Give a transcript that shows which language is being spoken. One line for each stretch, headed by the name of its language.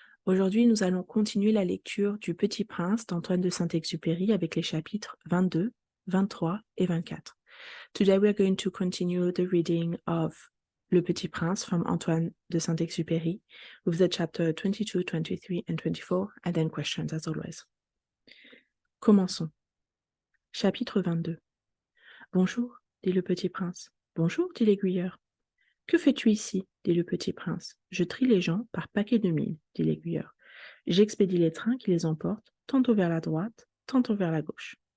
French: Aujourd'hui, nous allons continuer la lecture du Petit Prince d'Antoine de Saint-Exupéry avec les chapitres 22, 23 et 24.
English: Today we are going to continue the reading of Le Petit Prince from Antoine de Saint-Exupéry with the chapter 22, 23 and 24 and then questions as always.
French: Commençons. Chapitre 22. Bonjour, dit le Petit Prince. Bonjour, dit l'aiguilleur. Que fais-tu ici? Dit le Petit Prince. Je trie les gens par paquet de 1000, dit l'aiguilleur. J'expédie les trains qui les emportent, tantôt vers la droite, tantôt vers la gauche.